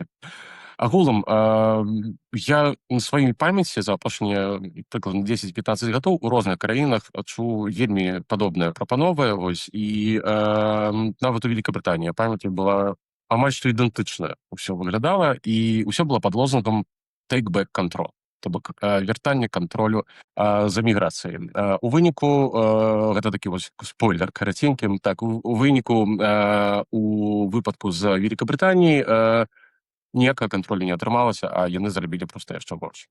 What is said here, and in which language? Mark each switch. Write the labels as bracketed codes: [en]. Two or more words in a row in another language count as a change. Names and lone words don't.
[be] Агулам, я на сваёй памяці за апошнія прыкладна 10-15 гадоў у розных краінах чуў вельмі падобныя прапановы, і нават у Вялікабрытаніі, памятаю, была амаль што ідэнтычна ўсё выглядала, і ўсё было пад лозунгам [en] «take back control», [be] то бок вяртанне кантролю за міграцыяй. У выніку, гэта такі спойлер караценькі, так, у выніку у выпадку з Вялікабрытаніяй ніякага кантролю не атрымалася, а яны зарабілі проста яшчэ больш.